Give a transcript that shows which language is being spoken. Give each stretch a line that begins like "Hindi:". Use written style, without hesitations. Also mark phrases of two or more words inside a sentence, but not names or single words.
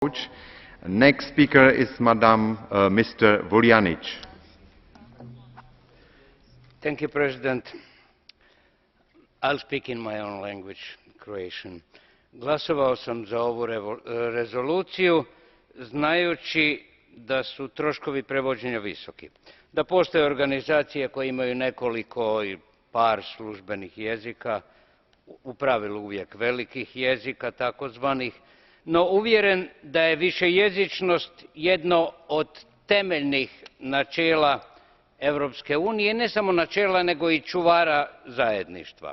English: Next speaker is Mr. Vuljanic. Thank you, President. I'll speak in my own language, Croatian.
Croatian: Glasovao sam za ovu rezoluciju znajući da su troškovi prevođenja visoki, da postoje organizacije koje imaju nekoliko i par službenih jezika, u pravilu uvijek velikih jezika takozvanih, no uvjeren da je višejezičnost jedno od temeljnih načela Europske unije, ne samo načela nego i čuvara zajedništva.